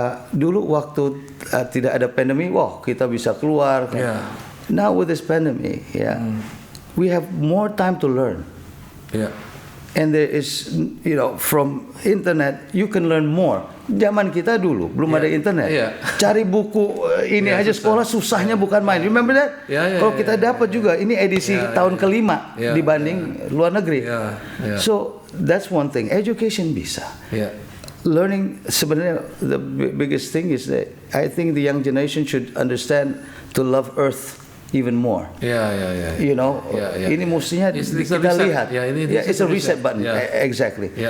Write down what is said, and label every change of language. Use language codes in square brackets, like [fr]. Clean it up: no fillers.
[id] Dulu waktu tidak ada pandemi, kita bisa keluar. [en] Now with this pandemic, we have more time to learn. And there is, from internet you can learn more. [id] Zaman kita dulu belum ada internet. Cari buku ini aja sekolah susahnya bukan main. [en] Remember that? [id] Kalau kita dapat juga ini edisi tahun kelima dibanding luar negeri. [en] So that's one thing. Education [id] bisa. [en] Learning [id] sebenarnya [en] the biggest thing is that I think the young generation should understand to love Earth even more. [id] Ini mestinya kita lihat. [en] It's a reset button. Exactly.